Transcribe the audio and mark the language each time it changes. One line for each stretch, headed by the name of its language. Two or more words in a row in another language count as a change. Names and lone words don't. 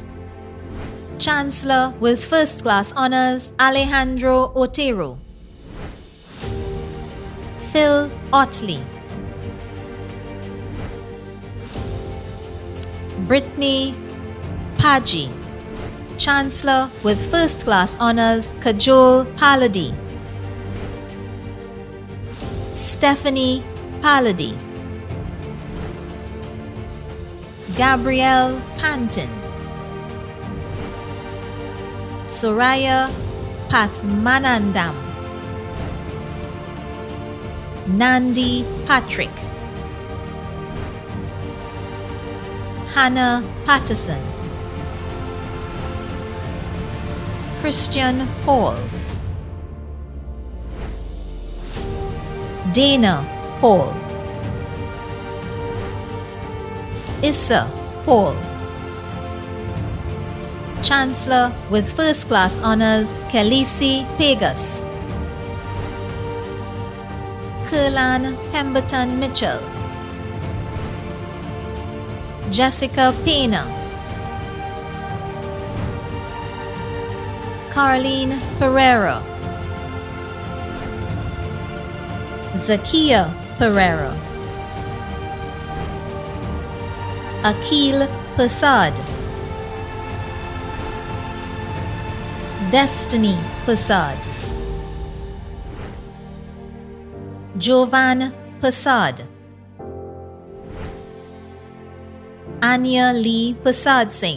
English: Chancellor with First Class Honours Alejandro Otero, Phil Otley, Brittany Paji. Chancellor with First Class Honours Kajol Paladi, Stephanie Paladi, Gabrielle Panton, Soraya Pathmanandam, Nandi Patrick, Hannah Patterson, Christian Paul, Dana Paul, Issa Paul. Chancellor with First Class Honours Khaleesi Pegas, Kurlan Pemberton Mitchell, Jessica Pena, Carlene Pereira, Zakia Pereira, Akil Prasad, Destiny Prasad, Jovan Persad, Anya Lee Persad Singh.